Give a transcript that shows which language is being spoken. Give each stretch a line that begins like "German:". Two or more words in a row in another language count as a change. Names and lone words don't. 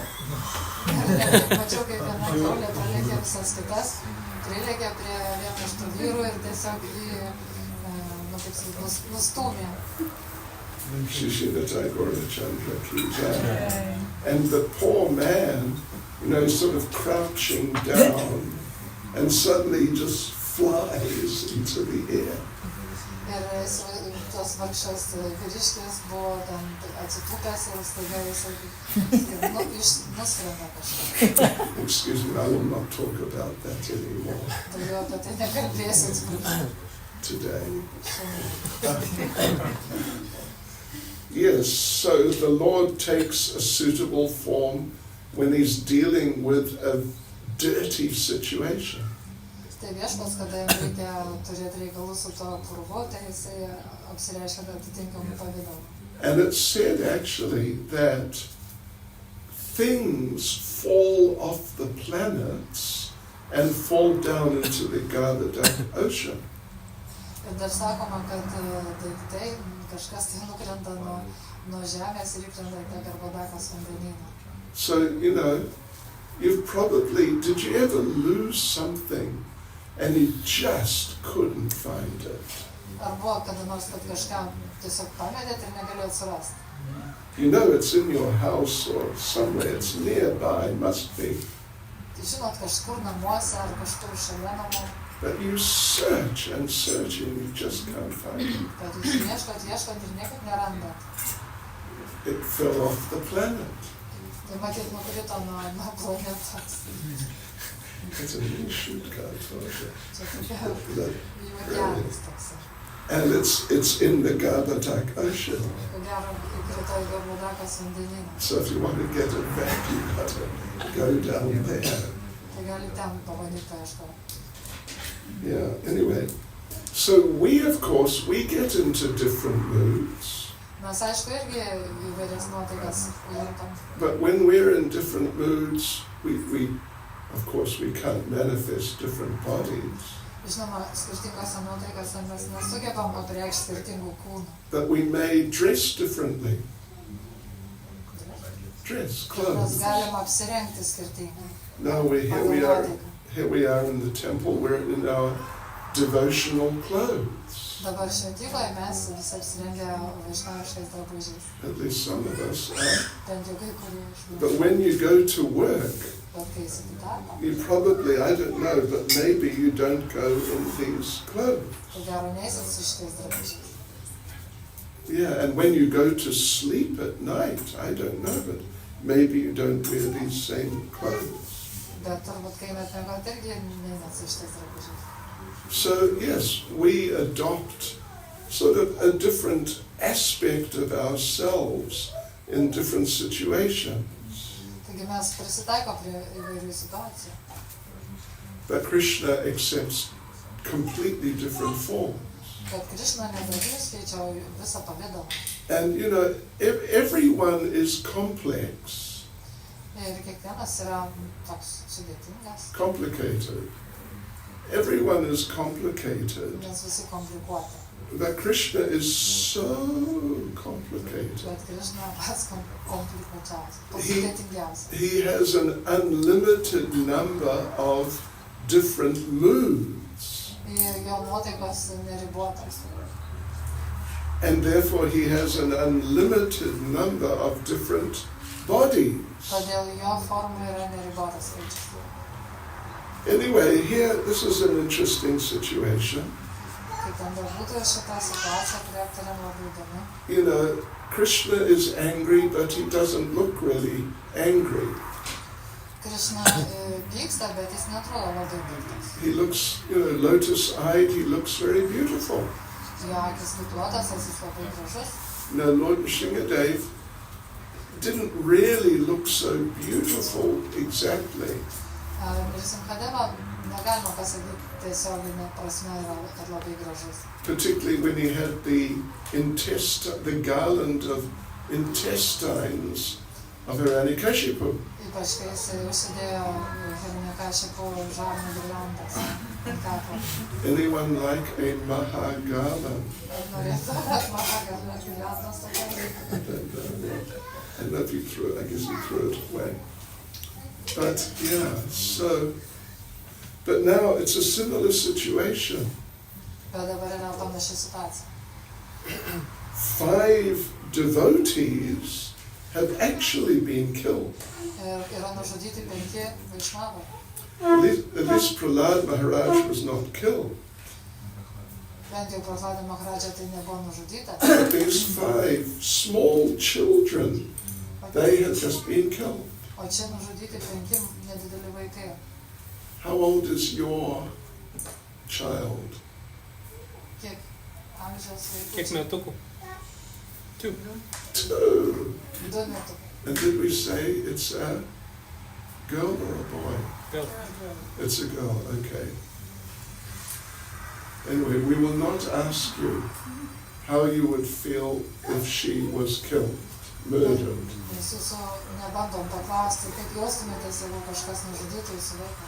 Lithuanian: Mačiau, kaip viena kiaulė pralėkė visas kitas, prilėkė prie vieno iš tų vyrų ir tiesiog jį, nustūmė.
Hindi: Shishina Tagore Chandra ki jai.
English: And the poor man, you know, sort of crouching down, and suddenly he just flies into the air.
Lithuanian: Ir tas vargšas vyriškis buvo ten atsitūpęs ir staiga jisai nuskrenda kažką.
English: Excuse me, I will not talk about that anymore
Lithuanian: Daugiau apie tai nekalbėsiu
English: today. Yes, so the Lord takes a suitable form when he's dealing with a dirty situation.
Lithuanian: Tai viešpats, kada jam reikia turėti reikalų su to purvu, tai jisai apsireiškia atitinkamų pavidalų.
English: And it's said actually that things fall off the planets and fall down into the Gardha Ocean.
Lithuanian: Ir dar sakoma, kad daiktai, kažkas tai nukrenta nuo žemės ir įkrenta į tą Garbadakos vandenyną.
English: So, you've probably, did you ever lose something and you just couldn't find it?
Lithuanian: Ar buvo kada nors, kad kažką tiesiog pametėt ir negalėjot surasti?
English: You know it's in your house or somewhere, it's nearby, must be.
Lithuanian: Tai žinot, kažkur namuose ar kažkur šalia namų.
English: But you search and you just can't find it.
Lithuanian: Bet jūs ieškot ir niekaip nerandat.
English: It fell off the planet.
Lithuanian: Tai matyt, nukrito nuo planetos.
English: It's a new shoot card for it.
Lithuanian: Čia tokia juokelis toks.
English: And it's in the Gardha Ocean.
Lithuanian: Ko gero, įkrito į Garbadakos vandenyną.
English: So if you want to get it back, you've got to go down there.
Lithuanian: Tai gali ten pabandyti paieškoti.
English: Yeah, anyway. So we, of course, we get into different moods.
Lithuanian: Mes aišku irgi įvairias nuotaikas juntam.
English: But when we're in different moods, we of course, we can't manifest different bodies.
Lithuanian: Žinoma, skirtingose nuotaikose mes nesugebam apreikšti skirtingų kūnų.
English: But we may dress differently. Dress,
Lithuanian: Mes
English: clothes.
Lithuanian: galim apsirengti skirtingai.
English: Now here we are in the temple, we're in our devotional clothes.
Lithuanian: Dabar šventykloj mes visi apsirengę vaišnaviškais drabužiais.
English: At least some of us are.
Lithuanian: Bent jau kai kurie iš mūsų.
English: But when you go to work,
Lithuanian: Bet kai eisi į darbą,
English: you probably, I don't know, but maybe you don't go in these clothes.
Lithuanian: ko gero neeisit su šitais drabužiais.
English: Yeah, and when you go to sleep at night, I don't know, but maybe you don't wear these same clothes.
Lithuanian: Bet turbūt kai einat miegot irgi neinat su šitais drabužiais.
English: So, yes, we adopt sort of a different aspect of ourselves in different situations.
Lithuanian: Taigi mes prisitaikom prie įvairių situacijų.
English: But Krishna accepts completely different forms.
Lithuanian: Bet Krišna nedrabužius keičia visą pavidalą.
English: And, everyone is complex,
Lithuanian: Ir kiekvienas yra toks sudėtingas.
English: complicated. Everyone is complicated.
Lithuanian: Mes visi komplikuoti.
English: But Krishna is so complicated.
Lithuanian: Bet Krišna pats komplikuočiausias, pats sudėtingiausias.
English: He has an unlimited number of different moods.
Lithuanian: Ir jo nuotaikos neribotos.
English: And therefore he has an unlimited number of different bodies.
Lithuanian: Todėl jo formų yra neribotas skaičius.
English: Anyway, here, this is an interesting situation.
Lithuanian: Kaip ten bebūtų šita situacija, kurią aptarėm labai įdomi.
English: Krishna is angry, but he doesn't look really angry.
Lithuanian: Krišna pyksta, bet jis netrodo labai piktas.
English: He looks, lotus-eyed, he looks very beautiful.
Lithuanian: Jo akis gytlotas, jis labai gražus.
English: Now, Lord Nrsimhadev didn't really look so beautiful exactly.
Lithuanian: Ir Simchadeva negalima pasakyti tiesioginė prasme yra, kad labai gražus.
English: Particularly when he had the garland of intestines of Hiranyakashipu.
Lithuanian: Ypač kai jis užsidėjo Hiranyakashipu žarnų girliandas ant kaklo.
English: Anyone like a Mahagala?
Lithuanian: Ar norėtų Mahagala girliandas tokia?
English: I don't know. I don't know if he threw it, I guess he threw it away. But but now it's a similar situation.
Lithuanian: Bet dabar yra panaši situacija.
English: 5 devotees have actually been killed.
Lithuanian: Ir yra nužudyti 5 vaišnavai.
English: At least Prahlad Maharaj was not killed.
Lithuanian: Bent jau Prahladai Maharaja tai nebuvo nužudyta.
English: These 5 small children, they had just been killed.
Lithuanian: O čia nužudyti 5 nedideli vaikai.
English: How old is your child?
Lithuanian: Kiek amžiaus Kiek vaikų? metukų? 2. 2. 2 metukai.
English: And did we say it's a girl or a boy?
Lithuanian: Gal.
English: It's a girl, okay. Anyway, we will not ask you how you would feel if she was killed, murdered.
Lithuanian: Mes jūsų nebandom paklausti, kaip jaustumėtės, jeigu kažkas nužudytų jūsų vaiką.